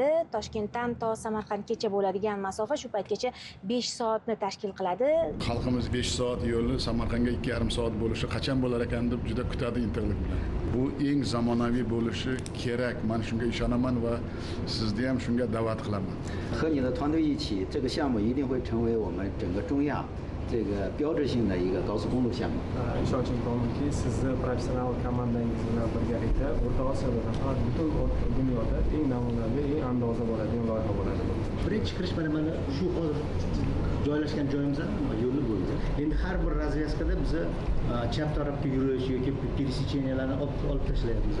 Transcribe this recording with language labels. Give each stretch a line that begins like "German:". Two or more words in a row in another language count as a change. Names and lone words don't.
Uzbek: Toshkentdan to Samarqandgacha bo'ladigan masofa shu paytgacha 5 soatni tashkil qiladi. Xalqimiz 5 soat yo'lni Samarqandga 2,5 soat bo'lishi qachon bo'lar ekan deb juda kutadi intiqlik bilan. Bu eng zamonaviy bo'lishi kerak. Men shunga ishonaman va sizni ham shunga da'vat qilaman.
Chinese: 和你的团队一起，这个项目一定会成为我们整个中亚这个标志性的一个高速公路项目。
Uzbek: ishonchim komilki, sizni professional komandangiz bilan birgalikda O'rta Osiyoda faqat butun dunyoda eng namunaviy, eng andoza bo'ladigan loyiha bo'ladi. Birinchi kirish mana shu hozir joylashgan joyimizdan yo'lni bo'ldi. Endi har bir razvyaskada biz chap tarafga yurish yoki пересечениyalarni olib tashlayapmiz.